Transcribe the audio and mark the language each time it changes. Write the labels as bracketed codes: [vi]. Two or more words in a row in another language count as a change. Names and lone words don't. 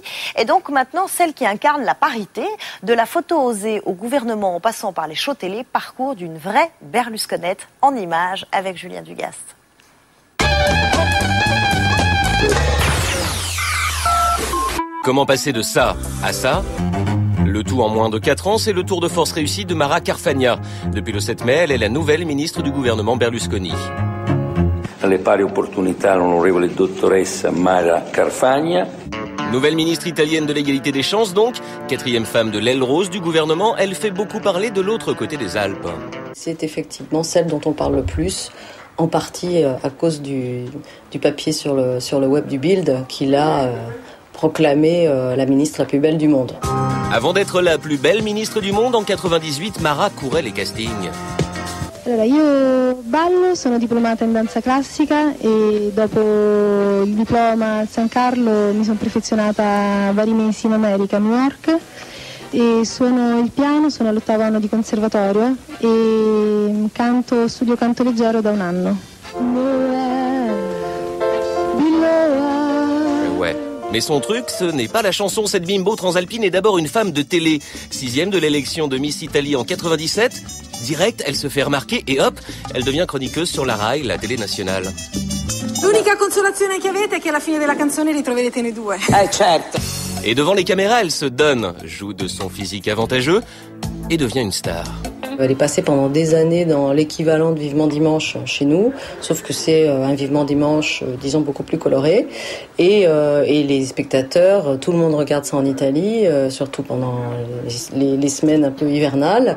[fr] Et donc maintenant, celle qui incarne la parité, de la photo osée au gouvernement en passant par les shows télé, parcours d'une vraie Berlusconette en images avec Julien Dugast. Comment passer de ça à ça ? Le tout en moins de 4 ans, c'est le tour de force réussi de Mara Carfagna. Depuis le 7 mai, elle est la nouvelle ministre du gouvernement Berlusconi. [it] Alle pari opportunità, l'onorevole dottoressa Mara Carfagna. [fr] Nouvelle ministre italienne de l'égalité des chances donc, 4e femme de l'aile rose du gouvernement, elle fait beaucoup parler de l'autre côté des Alpes. C'est effectivement celle dont on parle le plus, en partie à cause du papier sur le web du Bild qui l'a proclamée la ministre la plus belle du monde. Avant d'être la plus belle ministre du monde, en 98, Mara courait les castings. [it] Allora, io ballo, sono diplomata in danza classica e dopo il diploma al San Carlo mi sono perfezionata vari mesi in America, a New York, e suono il piano, sono all'8° anno di conservatorio e studio canto leggero da un anno. [fr] Ouais. Mais son truc, ce n'est pas la chanson. Cette bimbo transalpine est d'abord une femme de télé. 6e de l'élection de Miss Italie en 97. Direct, elle se fait remarquer et hop, elle devient chroniqueuse sur la Rai, la télé nationale. [it] L'unica consolazione che avete è che alla fine della canzone ritroverete noi due. Certo. [fr] Et devant les caméras, elle se donne, joue de son physique avantageux et devient une star. Elle est passée pendant des années dans l'équivalent de Vivement Dimanche chez nous, sauf que c'est un Vivement Dimanche, disons, beaucoup plus coloré. Et les spectateurs, tout le monde regarde ça en Italie, surtout pendant les semaines un peu hivernales.